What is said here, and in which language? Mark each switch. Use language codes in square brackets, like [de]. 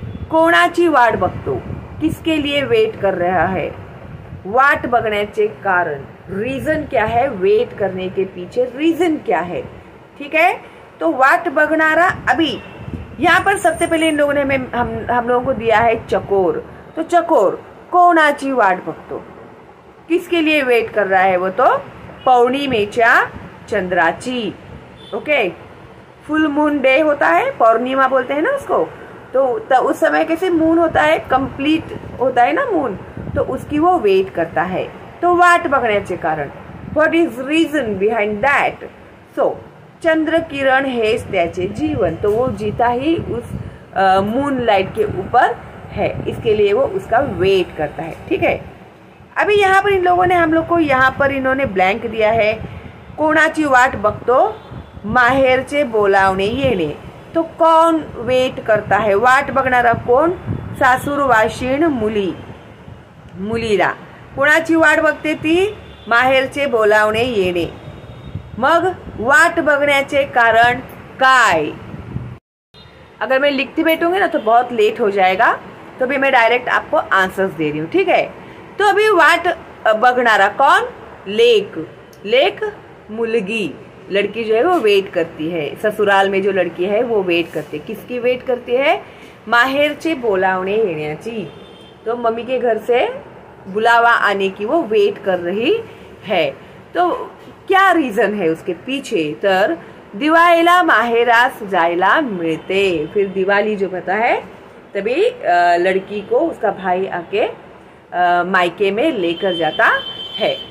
[mr] कोणाची वाट बघतो, [hi] किसके लिए वेट कर रहा है। [mr] वाट बघण्याचे कारण, [hi] रीजन क्या है, वेट करने के पीछे रीजन क्या है, ठीक है। तो [mr] वाट बघणारा, [hi] अभी यहाँ पर सबसे पहले इन लोगों ने हम लोगों को दिया है चकोर। तो [mr] चकोर कोणाची वाट बघतो, [hi] किसके लिए वेट कर रहा है वो, तो [mr] पौर्णिमेच्या चंद्राची। [hi] ओके, फुल मून डे होता है, पौर्णिमा बोलते हैं ना उसको, तो उस समय कैसे मून होता है, कंप्लीट होता है ना मून, तो उसकी वो वेट करता है। [en] तो [mr] वाट बघण्याचे कारण, [en] What is reason behind that. [hi] सो [mr] चंद्र किरण हेच त्याचे जीवन, [hi] तो वो जीता ही उस मून लाइट के ऊपर है, इसके लिए वो उसका वेट करता है, ठीक है। अभी यहाँ पर इन लोगों ने हम लोग को यहाँ पर इन्होंने ब्लैंक दिया है। [mr] कोणाची वाट बघतो, माहेरचे बोलावणे येणे। [hi] तो कौन वेट करता है, [mr] वाट बघणारा कोण, सासूरवाशीण मुलीला। कोणाची वाट बघते ती, माहेरचे बोलावणे येणे। मग वाट बघण्याचे कारण काय। [hi] अगर मैं लिखती बैठूंगी ना तो बहुत लेट हो जाएगा, तो भी मैं डायरेक्ट आपको आंसर्स दे रही हूँ, ठीक है। तो अभी वाट बघणारा कौन, [mr] लेक मुलगी, [hi] लड़की जो है वो वेट करती है, ससुराल में जो लड़की है वो वेट करती है। किसकी वेट करती है, [mr] माहेरचे बोलावणे येण्याची। [hi] तो मम्मी के घर से बुलावा आने की वो वेट कर रही है। तो क्या रीजन है उसके पीछे, [mr] तर दिवाळीला माहेरास जायला मिळते। [hi] फिर दिवाली जो पता है तभी लड़की को उसका भाई आके मायके में लेकर जाता है।